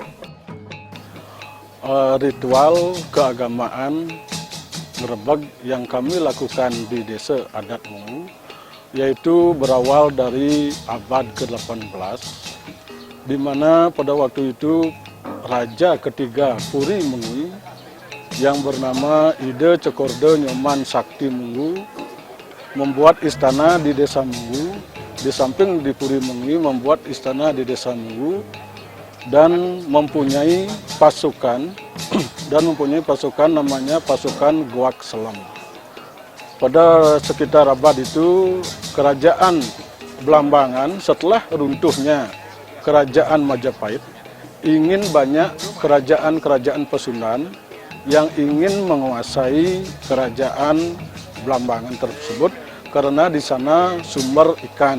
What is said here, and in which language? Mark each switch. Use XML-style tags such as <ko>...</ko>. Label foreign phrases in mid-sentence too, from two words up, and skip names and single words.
<id>Ritual keagamaan ngerebeg yang kami lakukan di desa adat Munggu yaitu berawal dari abad ke-18, di mana pada waktu itu Raja ketiga Puri Mengui yang bernama Ide Cokorde Nyoman Sakti Mengui membuat istana di desa Mengui, di samping di Puri Mengui membuat istana di desa Mengui dan mempunyai pasukan namanya pasukan Guak Selam. Pada sekitar abad itu, Kerajaan Blambangan setelah runtuhnya Kerajaan Majapahit ingin banyak kerajaan-kerajaan Pasundan yang ingin menguasai Kerajaan Blambangan tersebut karena di sana sumber ikan.</id>